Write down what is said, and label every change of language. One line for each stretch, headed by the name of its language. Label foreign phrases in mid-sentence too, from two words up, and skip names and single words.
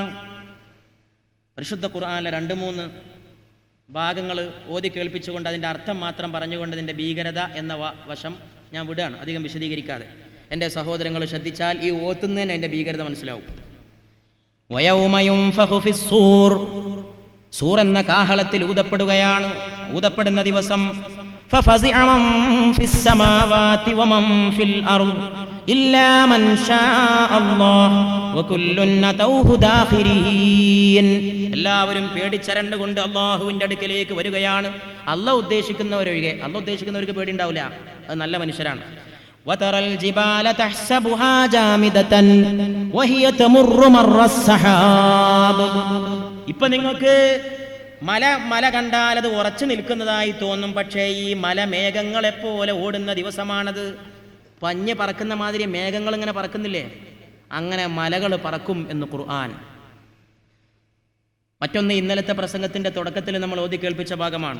Malayalam: പരിശുദ്ധ ഖുർആനിലെ 2-3 ഭാഗങ്ങൾ ഓതി കേൾപ്പിച്ചുകൊണ്ട് അതിൻ്റെ അർത്ഥം മാത്രം പറഞ്ഞുകൊണ്ട് ഇതിൻ്റെ ഭീകരത എന്ന വശം ഞാൻ വിടുകയാണ്, അധികം വിശദീകരിക്കാതെ. എൻ്റെ സഹോദരങ്ങൾ ശ്രദ്ധിച്ചാൽ ഈ ഓത്തുന്നതിന് എൻ്റെ ഭീകരത മനസ്സിലാവും.
Arabic: ويوم ينفخ في الصور,
Malayalam: സൂർ എന്ന കാഹളത്തിൽ ഊതപ്പെടുകയാണ്. ഊതപ്പെടുന്ന ദിവസം
Arabic: ففزع من في السماوات ومن في الأرض إلا من شاء الله وكل أتوه داخرين.
Malayalam: എല്ലാവരും പേടിച്ചരണ്ടുകൊണ്ട് അള്ളാഹുവിൻ്റെ അടുക്കലേക്ക് വരികയാണ്. അള്ളാഹ് ഉദ്ദേശിക്കുന്നവരൊഴികെ, അള്ളാഹ് ഉദ്ദേശിക്കുന്നവർക്ക് പേടി ഉണ്ടാവില്ല, അത് നല്ല മനുഷ്യരാണ്.
Arabic: وترى الجبال تحسبها جامدة وهي تمر مر السحاب.
Malayalam: ഇപ്പൊ നിങ്ങൾക്ക് മല കണ്ടാൽ അത് ഉറച്ചു നിൽക്കുന്നതായി തോന്നും. പക്ഷേ ഈ മല മേഘങ്ങളെപ്പോലെ ഓടുന്ന ദിവസമാണത്. പഞ്ഞ് പറക്കുന്ന മാതിരി മേഘങ്ങൾ ഇങ്ങനെ പറക്കുന്നില്ലേ, അങ്ങനെ മലകൾ പറക്കും എന്ന് ഖുർആൻ. മറ്റൊന്ന് ഇന്നലത്തെ പ്രസംഗത്തിന്റെ തുടക്കത്തിൽ നമ്മൾ ഓതി കേൾപ്പിച്ച ഭാഗമാണ്.